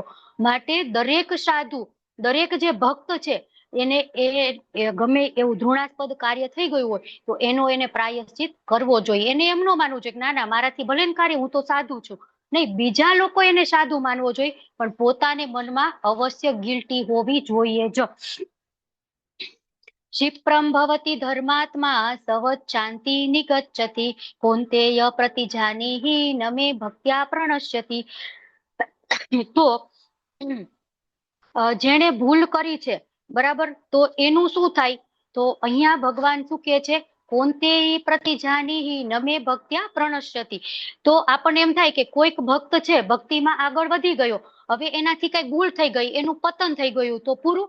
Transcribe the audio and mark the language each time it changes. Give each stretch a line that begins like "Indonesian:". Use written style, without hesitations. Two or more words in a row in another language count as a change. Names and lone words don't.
Gujarati: માટે દરેક સાધુ, દરેક જે ભક્ત છે એને ગમે એવું ધૃણાસ્પદ કાર્ય થઈ ગયું હોય તો એને પ્રાયશ્ચિત કરવો જોઈએ. એને એમ ન માનવું જોઈએ કે ના ના મારાથી ભલે ને કાર્ય, હું તો સાધુ છું. નહીં, બીજા લોકો એને સાધુ માનવો જોઈએ, પણ પોતાને મનમાં અવશ્ય ગિલ્ટી હોવી જોઈએ જ.
Sanskrit: क्षिप्रं भवति धर्मात्मा सवत् शान्ति निगच्छति कौन्तेय प्रतिजानीहि न मे भक्त्या प्रणश्यति.
Gujarati: તો જેણે ભૂલ કરી છે, બરાબર, તો એનું શું થાય? તો અહીંયા ભગવાન શું કે છે?
Sanskrit: કૌન્તેય પ્રતિજાનીહિ ન મે ભક્ત્યા પ્રણશ્યતિ.
Gujarati: તો આપણને એમ થાય કે કોઈક ભક્ત છે ભક્તિમાં આગળ વધી ગયો, હવે એનાથી કઈ ભૂલ થઈ ગઈ, એનું પતન થઈ ગયું, તો પૂરું?